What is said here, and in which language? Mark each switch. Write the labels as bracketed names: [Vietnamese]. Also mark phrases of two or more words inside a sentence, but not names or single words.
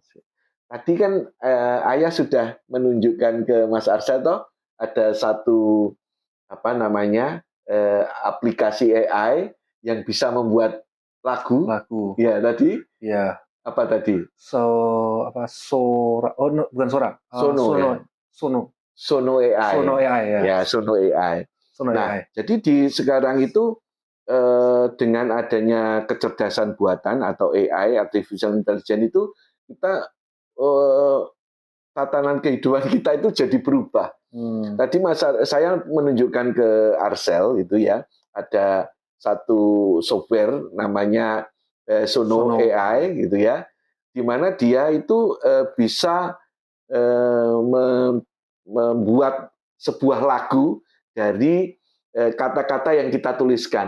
[Indonesian] Tadi kan Ayah sudah menunjukkan ke Mas Arsel toh ada satu aplikasi AI yang bisa membuat lagu. Ya tadi. Ya. Apa tadi? Sora. [English] Oh, no, [Indonesian] bukan Sora. Sono. Sono AI. Sono AI ya. Ya, Sono AI. Sono nah, AI. jadi di sekarang itu dengan adanya kecerdasan buatan atau AI, [English] artificial intelligence [Indonesian] itu kita tatanan kehidupan kita itu jadi berubah. Tadi saya menunjukkan ke Arsel itu ya, ada satu software namanya Sono AI gitu ya, di mana dia itu bisa membuat sebuah lagu dari kata-kata yang kita tuliskan.